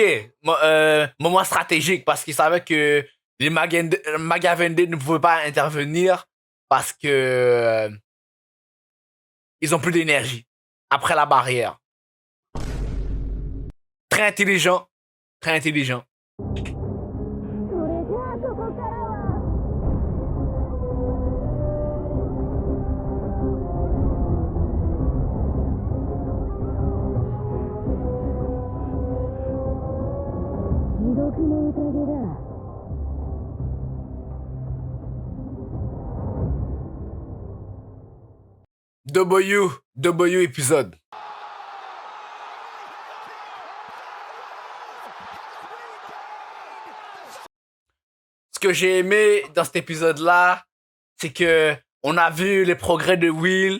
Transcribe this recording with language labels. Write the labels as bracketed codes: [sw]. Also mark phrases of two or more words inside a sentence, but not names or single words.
[fr] Moment stratégique parce qu'ils savaient que les Magavendé ne pouvaient pas intervenir parce que ils ont plus d'énergie après la barrière. Très intelligent. Très intelligent. [ja] それじゃあここからは地獄の宴だ。 [fr] W épisode. Ce que j'ai aimé dans cet épisode-là, c'est que on a vu les progrès de Will.